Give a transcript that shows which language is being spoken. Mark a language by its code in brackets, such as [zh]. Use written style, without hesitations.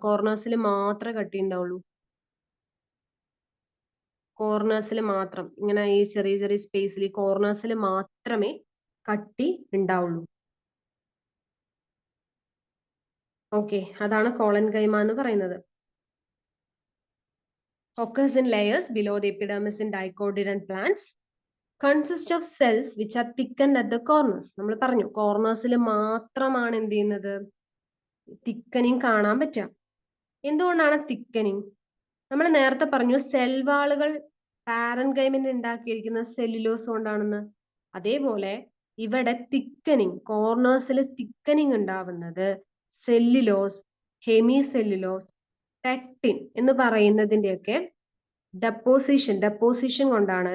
[ml] കോർണേഴ്സിൽ മാത്രമേ കട്ടി ഉണ്ടാവുള്ളൂ, കോർണേഴ്സിൽ മാത്രം, ഇങ്ങനെ ഈ ചെറിയ ചെറിയ സ്പേസിൽ കോർണേഴ്സിൽ മാത്രമേ കട്ടി ഉണ്ടാവുള്ളൂ. ഓക്കെ, അതാണ് കോളൻ കൈമ എന്ന് പറയുന്നത്. [en] occurs in layers below the epidermis in dicotyledon plants, consist of cells which are thickened at the corners. [ml] നമ്മൾ പറഞ്ഞു കോർണേഴ്സിൽ മാത്രമാണ് എന്ത് ചെയ്യുന്നത്, തിക്കനിങ് കാണാൻ പറ്റുക. എന്തുകൊണ്ടാണ് തിക്കനിങ്? നമ്മൾ നേരത്തെ പറഞ്ഞു സെൽ വാളുകൾ പാരൻകൈമിന് ഉണ്ടാക്കിയിരിക്കുന്ന സെല്ലുലോസ് കൊണ്ടാണെന്ന്. അതേപോലെ ഇവിടെ തിക്കനിങ്, കോർണേഴ്സിൽ തിക്കനിങ് ഉണ്ടാവുന്നത് സെല്ലുലോസ്, ഹെമി സെല്ലുലോസ്, പെക്ടിൻ എന്ന് പറയുന്നതിന്റെയൊക്കെ ഡെപ്പോസിഷൻ കൊണ്ടാണ്.